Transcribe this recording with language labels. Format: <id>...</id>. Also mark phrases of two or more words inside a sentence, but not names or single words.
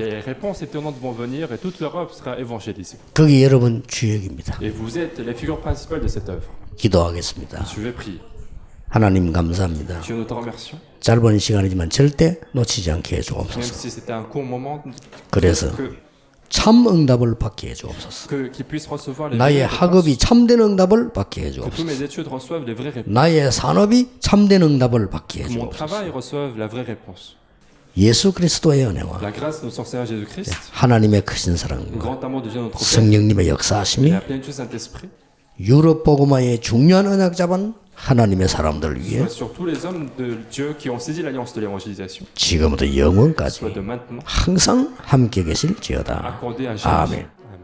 <fr>Les réponses étonnantes vont venir et toute l'Europe sera évangélisée.</fr> <ko>그게 여러분 주역입니다.</ko> <fr>Et vous êtes les figures principales de cette œuvre.</fr> <ko>기도하겠습니다.</ko> <fr>Je vais prier.</fr> <ko>하나님 감사합니다.</ko> <fr>Dieu, nous te remercions.</fr> <ko>짧은 시간이지만 절대 놓치지 않게</ko> <fr>Même</fr> <ko>해주옵소서.</ko> <fr>si c'était un court moment,</fr> <ko>그래서</ko> <fr>que,</fr> <ko>참 응답을 받게 해주옵소서.</ko> <fr>qu'ils puissent recevoir les</fr> <ko>나의</ko> <fr>vraies réponses.</fr> <ko>학업이 참된 응답을 받게</ko> <fr>Que tous</fr> <ko>해주옵소서.</ko> <fr>mes études reçoivent les vraies réponses.</fr> <ko>나의 산업이 참된 응답을 받게</ko> <fr>Que mon</fr> <ko>해주옵소서.</ko> <fr>travail reçoive la vraie réponse.</fr> <ko>예수 그리스도의 은혜와</ko> <fr>La grâce de notre Seigneur Jésus-Christ,</fr> <ko>하나님의 크신</ko> <fr>le</fr> <ko>사랑과</ko> <fr>grand amour de Dieu notre Père,</fr> <ko>성령님의</ko> <fr>et</fr> <ko>역사하심이</ko> <fr>la plénitude du Saint-Esprit,</fr> <ko>유럽 복음화의 중요한 언약 잡은 하나님의 사람들을 위해</ko> <fr>soit sur tous les hommes de Dieu qui ont saisi l'alliance de l'évangélisation,</fr> <ko>지금부터 영원까지</ko> <fr>soit de maintenant,</fr> <ko>항상 함께 계실지어다.</ko> <fr>accordé à jamais.</fr> <ko>아멘.</ko>